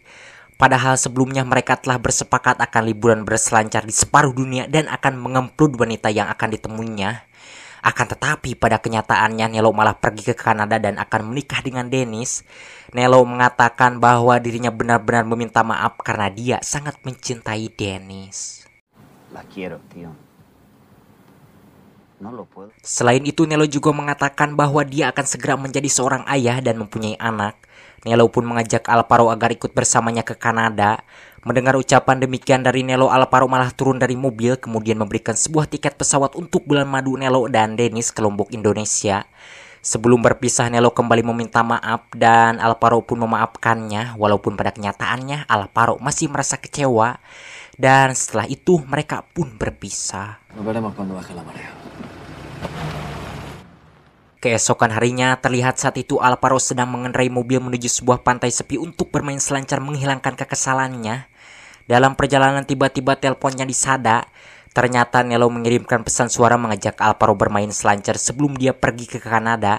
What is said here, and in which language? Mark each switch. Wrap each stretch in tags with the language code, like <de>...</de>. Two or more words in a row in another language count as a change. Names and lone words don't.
<id>Padahal sebelumnya mereka telah bersepakat akan liburan berselancar di separuh dunia dan akan mengemplud wanita yang akan ditemuinya. Akan tetapi pada kenyataannya Nelo malah pergi ke Kanada dan akan menikah dengan Dennis. Nelo mengatakan bahwa dirinya benar-benar meminta maaf karena dia sangat mencintai Dennis.</id> <es>La quiero, tío. No lo puedo.</es> <id>Selain itu Nelo juga mengatakan bahwa dia akan segera menjadi seorang ayah dan mempunyai anak. Nelo pun mengajak Alvaro agar ikut bersamanya ke Kanada. Mendengar ucapan demikian dari Nelo, Alvaro malah turun dari mobil kemudian memberikan sebuah tiket pesawat untuk bulan madu Nelo dan Dennis ke Lombok, Indonesia. Sebelum berpisah, Nelo kembali meminta maaf dan Alvaro pun memaafkannya, walaupun pada kenyataannya Alvaro masih merasa kecewa. Dan setelah itu mereka pun berpisah.</id> <es>Nos veremos cuando baje la marea.</es> <id>Keesokan harinya terlihat saat itu Alvaro sedang mengendarai mobil menuju sebuah pantai sepi untuk bermain selancar menghilangkan kekesalannya. Dalam perjalanan tiba-tiba teleponnya disada. Ternyata Nelo mengirimkan pesan suara mengajak Alvaro bermain selancar sebelum dia pergi ke Kanada.</id>